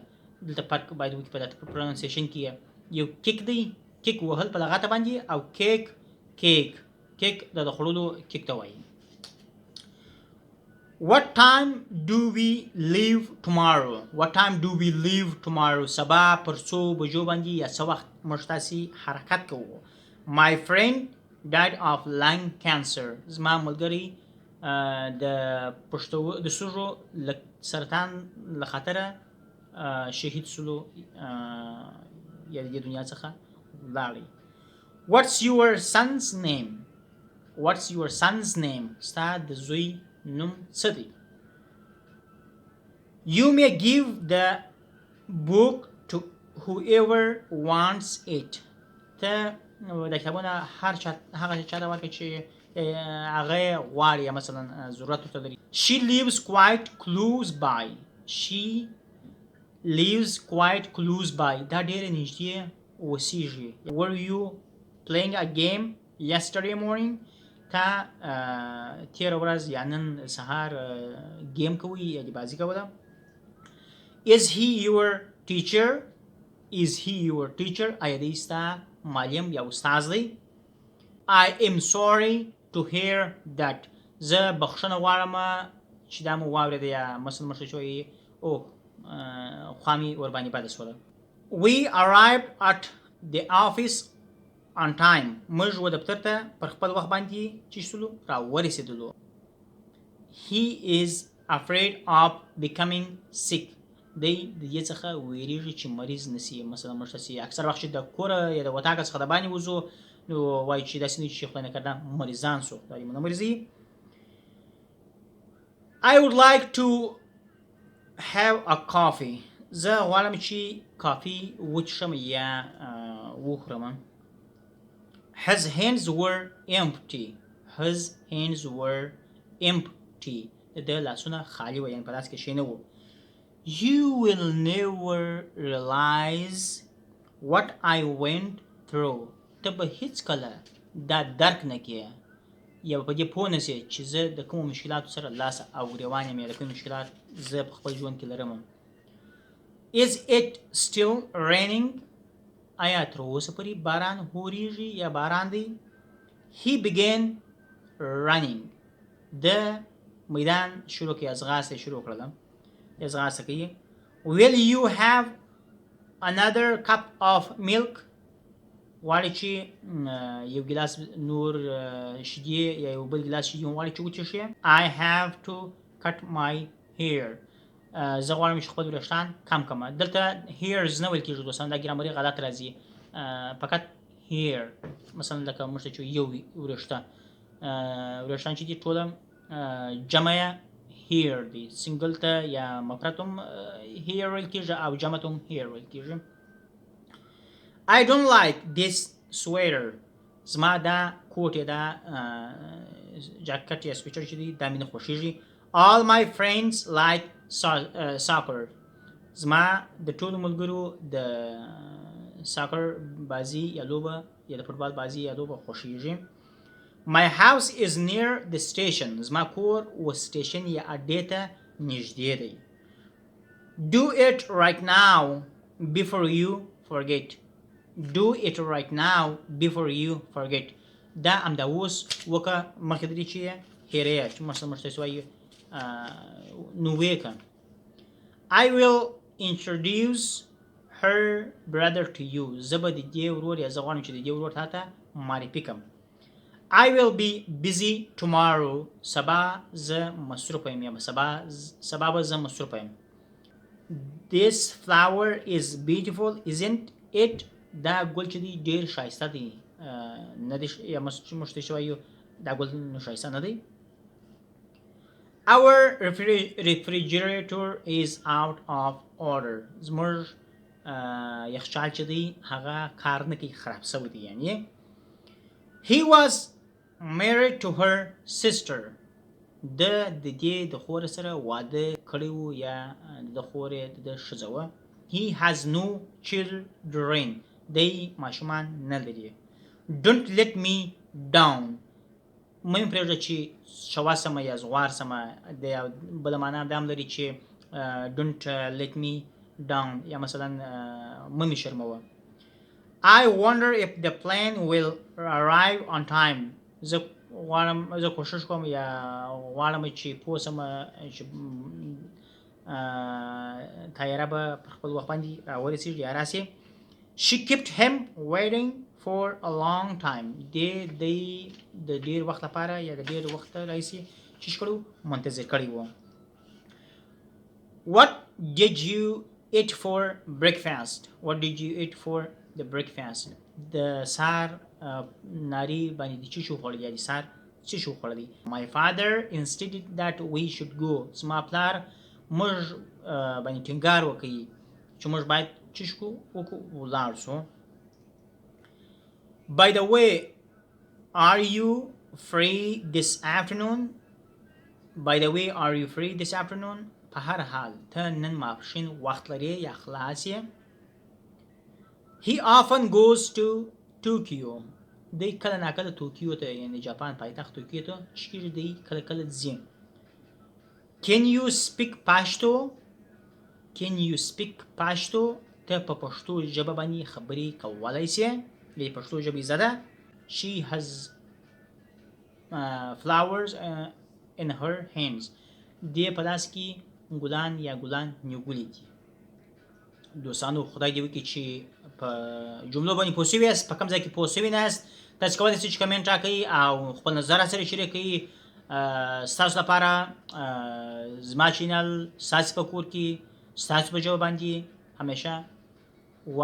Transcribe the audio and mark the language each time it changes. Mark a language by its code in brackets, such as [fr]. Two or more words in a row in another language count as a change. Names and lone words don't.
[ps] دلته فرق باید وکړي په پروننسیشن کې. یو کیک دی، کیک وهل په لغته باندې، او کیک د خوړلو کیک ته وایي. [en] What time do we leave tomorrow? [ps] سبا پر څو بجو باندې یا څه وخت موږ تاسې حرکت کوو. [en] My friend died of lung cancer. [ps] زما ملګری د سږو سرطان له خطره شهید سلو یا د دنیا څخه لاړی. [en] What's your son's name? [ps] ستا د زوی نوم څه دی؟ [en] You may give the book to whoever wants it. [ps] ته د کتابونه هغه چا ته ورکړه چې هغه غواړي یا مثلا ضرورت ورته لري. [en] She lives quite close by. [ps] دا ډېره نږدې اوسېږي. [en] Were you playing a game yesterday morning? [ps] تا تېره ورځ یا نن سهار گیم کوي یا بازی کوله. [en] Is he your teacher? [ps] آیا دی ستا معلم یا استاذ دی؟ [en] I am sorry to hear that. [ps] زه بخښنه غواړم چې دا مو واورېده یا مثلا مشته شوی خوا مې ورباندې بده شوله. [en] We arrived at the office on time. [ps] موږ و دفتر ته پر خپل وخت باندې چې شولو را ورسېدلو. [en] He is afraid of becoming sick. [ps] دی د دې څخه ویریږي چې مریض نسی. مثلا موږ تاسې اکثر وخت چې د کوره یا د وطاقه څخه د باندې وځو نو وایي چې داسې نه چې خدای نکرده مریضان سو، دا یې مریضي. [en] I would like to have a coffee. [ps] زه غواړم چې کافي وڅښم یا وخورم. [en] His hands were empty. [ps] د لاسونه خالی و، یعنی په لاس کې شی نه و. [en] You will never realize what I went through. [ps] ته به هیڅکله دا درک نه کړې یا په دې پوه نه سې چې زه د کومو مشکلاتو سره لاس او ګرېوان یم یا د کوم مشکلات زه په خپل ژوند کې لرم. [en] Is it still raining? [ps] آیا تر اوسه پورې باران هورېږي یا باران دی؟ [en] He began running. [ps] د میدان شروع کې ځغاسته شروع کړله، ځغاسته کوي. [en] Will you have another cup of milk? [ps] غواړي چې یو ګیلاس نور شیدې یا یو بل ګیلاس شیدې غواړي چې وڅښي. [en] I have to cut my hair. [ps] زه غواړم چې خپل وریښتان کم کړم. دلته hairs نه ویل کېږي دوستان، دا ګرامري غلط راځي. فقط hair مثلا لکه موږ ته چې یو وریښتان چې دي ټوله جمع hair دی، سنګل ته یا مفرد هم hair ویل کېږي او جمع ته هم hair ویل کېږي. [en] I don't like this sweater. [ps] زما دا کوټ یا دا جاکټ یا سویټر چې دی دا مې نه خوښېږي. [en] All my friends like soccer. [ps] زما د ټولو ملګرو د ساکر بازی یا لوبه یا د فوټبال بازی یا لوبه خوښېږي. [en] My house is near the station. [ps] زما کور و سټیشن یا اډې ته نږدې دی. [en] Do it right now before you forget. Do it right now before you forget. [ps] دا همدا اوس وکړه مخکې د دې چې یې هېرې چې موږ تاسو وایو نو ویې کړه. [en] I will introduce her brother to you. [ps] زه به د دې ورور یا زه غواړم چې د دې ورور تا ته معرفي کړم. [en] I will be busy tomorrow. [ps] سبا زه مصروفه یم یا سبا به زه مصروفه یم. [en] This flower is beautiful, isn't it? [ps] دا ګل چې دی ډېر ښایسته دی نه دی یا موږ ته وایو دا ګل ښایسته نه دی. [en] Our refrigerator is out of order. [ps] زموږ یخچال چې دی هغه کار نه کوي خراب شوی دی. [en] یعنی He was married to her sister. [ps] د دې د خور سره واده کړی و یا د خورې د ښځه وه. [en] He has no children. [ps] دی ماشومان نه لري. [en] Don't let me down. [ps] مه مې پرېږده چې شوا سمه یا زغوار سمه. د بله معنا دا هم لري چې [en] don't let me down [ps] یا مثلا مه مې شرموه. [en] I wonder if the plane will arrive on time. [ps] زه کوشش کوم یا غواړم چې پوه سم چې طیاره به په خپل وخت باندې راورسېږي یا راسي. [en] She kept him waiting for a long time. [ps] دی د ډېر وخت لپاره یا د ډېر وخت راهیسې چې کړو منتظر کړی و. [en] What did you eat for breakfast? What did you eat for the breakfast? [ps] د سهار ناري باندې د څه شو خوړلی یا د سهار څه شو خوړلی. [en] My father insisted that we should go. [ps] زما پلار موږ باندې ټینګار وکړي چې موږ باید څه شو وکړو ولاړ شو. [en] By the way, are you free this afternoon? By the way, are you free this afternoon? [ps] په هر حال ته نن ماپښین وخت لرې یا خلاص یې. [en] He often goes to Tokyo. [ps] دی کله ناکله توکیو ته یعنی جاپان پایتخت توکیو ته چې دی کله کله ځي. [en] Can you speak Pashto? Can you speak Pashto? [ps] ته په پښتو ژبه باندې خبرې کولی سې. د پښتو ژبې زده. [en] She has flowers in her hands. [ps] دی په لاس کې ګلان یا ګلان نیولي دي. دوستانو خدای دې وکړي چې په جملو باندې پوه شوي یاست. په کوم ځای کې پوه شوي نه یاست تاسو کولی شئ چې کمنټ راکړئ او خپل نظر راسره شریک کړئ. ستاسو لپاره زما چینل ستاسو په کور کې ستاسو په ژبه باندې همیشه واز یا خلاص دی.